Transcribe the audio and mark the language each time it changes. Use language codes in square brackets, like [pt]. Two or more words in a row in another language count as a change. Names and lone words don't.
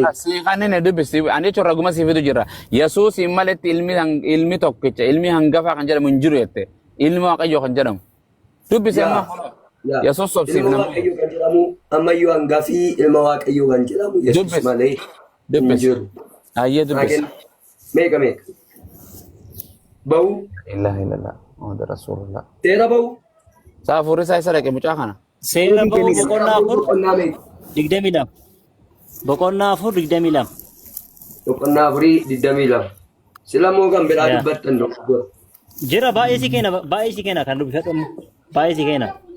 [om] Siiqanni ne dubbisi ani jechuun raguma siifitu jira. Yesuus hin maletti ilmi tokkicha ilmi hangafaa kan jedhamu hin jiru jette. Ilmi waaqayyoo kan jedhamu. Dubbisi amma Yesuus sobsiif Ilma waaqayyoo kan jedhamu ammayyuu hangafii ilma waaqayyoo kan jedhamu Yesuus malee hin jiru. Ayyee dubbisi. Meeqa. Ba'uu. [ar] إله إلا الله. محمد رسول الله. [om] Seera ba'uu. Saafurri isaa isa dhaqe mucaa kana. Seera ba'uu boqonnaa 4 22. Boqonnaa 4 22. Boqonnaa 4 22. Sila moo kan biraa dubbattan dha. Jira baay'ee si kenna kan dubbifadhu baay'ee si kenna.